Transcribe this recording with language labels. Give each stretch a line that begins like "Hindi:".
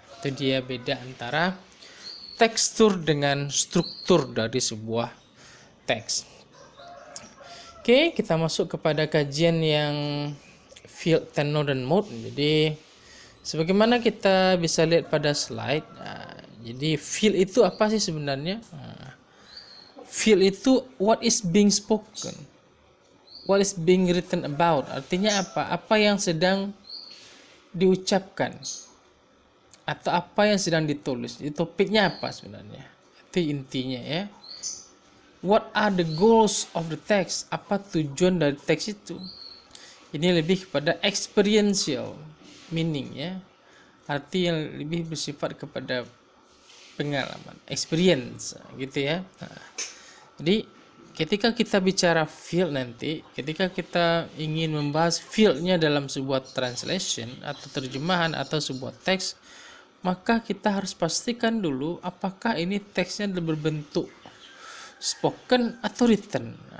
Indonesian: Itu dia beda antara tekstur dengan struktur dari sebuah teks. Oke, kita masuk kepada kajian yang field, tenor, dan mode. Jadi sebagaimana kita bisa lihat pada slide, jadi field itu apa sih sebenarnya? Field itu
English: what is being spoken, what is being written about.
Indonesian: Artinya apa? Apa yang sedang diucapkan atau apa yang sedang ditulis. Itu topiknya apa sebenarnya? Itu intinya ya.
English: What are the goals of the text?
Indonesian: Apa tujuan dari teks itu? Ini lebih kepada experiential meaning ya. Arti yang lebih bersifat kepada pengalaman, experience gitu ya. Jadi ketika kita bicara field nanti, ketika kita ingin membahas fieldnya dalam sebuah translation atau terjemahan atau sebuah teks, maka kita harus pastikan dulu apakah ini teksnya berbentuk spoken atau written.